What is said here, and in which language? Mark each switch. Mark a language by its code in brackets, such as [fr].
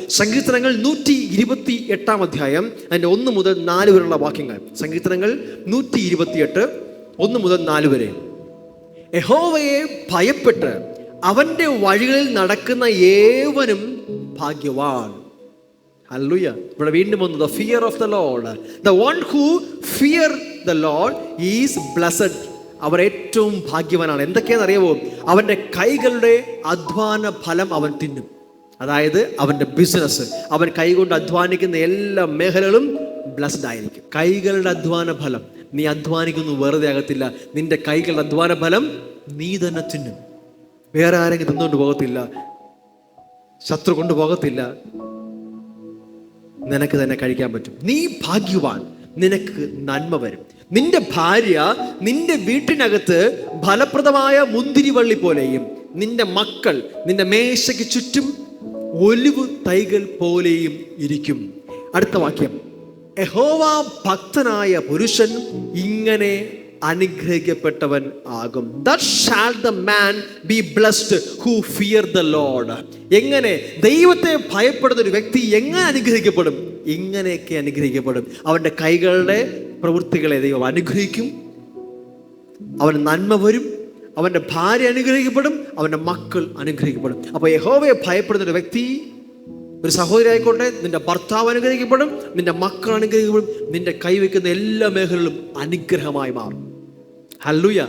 [ml] സങ്കീർത്തനങ്ങൾ 128-ാം അധ്യായം അതിൻ്റെ 1 മുതൽ 4 വരെയുള്ള വാക്യങ്ങൾ. സങ്കീർത്തനങ്ങൾ 128, 1 മുതൽ 4 വരെ. യഹോവയെ ഭയപ്പെട്ട് അവന്റെ വഴികളിൽ നടക്കുന്ന ഏവനും ഭാഗ്യവാൻ. ഹല്ലേലൂയ. ഇവിടെ വീണ്ടും വന്നു, [en] the fear of the Lord. The one who fear the Lord is blessed. [ml] അവർ ഏറ്റവും ഭാഗ്യവാനാണ്. എന്തൊക്കെയാണെന്ന് അറിയാമോ? അവൻ്റെ കൈകളുടെ അധ്വാന ഫലം അവൻ തിന്നും. അതായത് അവൻ്റെ ബിസിനസ്, അവൻ കൈകൊണ്ട് അധ്വാനിക്കുന്ന എല്ലാ മേഖലകളും ബ്ലസ്ഡ് ആയിരിക്കും. കൈകളുടെ അധ്വാന ഫലം, നീ അധ്വാനിക്കുന്നു വെറുതെ ആകത്തില്ല. നിന്റെ കൈകളുടെ അധ്വാന ഫലം നീ തന്നെ തിന്നും. വേറെ ആരെങ്കിലും തിന്നുകൊണ്ട് പോകത്തില്ല, ശത്രു കൊണ്ടുപോകത്തില്ല, നിനക്ക് തന്നെ കഴിക്കാൻ പറ്റും. നീ ഭാഗ്യവാൻ, നിനക്ക് നന്മ വരും. നിന്റെ ഭാര്യ നിന്റെ വീട്ടിനകത്ത് ഫലപ്രദമായ മുന്തിരിവള്ളി പോലെയും നിന്റെ മക്കൾ നിന്റെ മേശയ്ക്ക് ചുറ്റും ഒലിവ് തൈകൾ പോലെയും ഇരിക്കും. അടുത്ത വാക്യം, യഹോവ ഭക്തനായ പുരുഷൻ ഇങ്ങനെ അനുഗ്രഹിക്കപ്പെട്ടവൻ ആകും. [en] Thus shall the man be blessed who fear the Lord. [ml] എങ്ങനെ ദൈവത്തെ ഭയപ്പെടുന്ന ഒരു വ്യക്തി എങ്ങനെ അനുഗ്രഹിക്കപ്പെടും? ഇങ്ങനെയൊക്കെ അനുഗ്രഹിക്കപ്പെടും. അവൻ്റെ കൈകളുടെ പ്രവൃത്തികളെ ദൈവം അനുഗ്രഹിക്കും. അവന് നന്മ വരും. അവൻ്റെ ഭാര്യ അനുഗ്രഹിക്കപ്പെടും. അവൻ്റെ മക്കൾ അനുഗ്രഹിക്കപ്പെടും. അപ്പോൾ യഹോവയെ ഭയപ്പെടുന്ന ഒരു വ്യക്തി, ഒരു സഹോദരി ആയിക്കോട്ടെ, നിന്റെ ഭർത്താവ് അനുഗ്രഹിക്കപ്പെടും, നിന്റെ മക്കൾ അനുഗ്രഹിക്കപ്പെടും, നിന്റെ കൈവയ്ക്കുന്ന എല്ലാ മേഖലകളും അനുഗ്രഹമായി മാറും. ഹല്ലേലൂയ.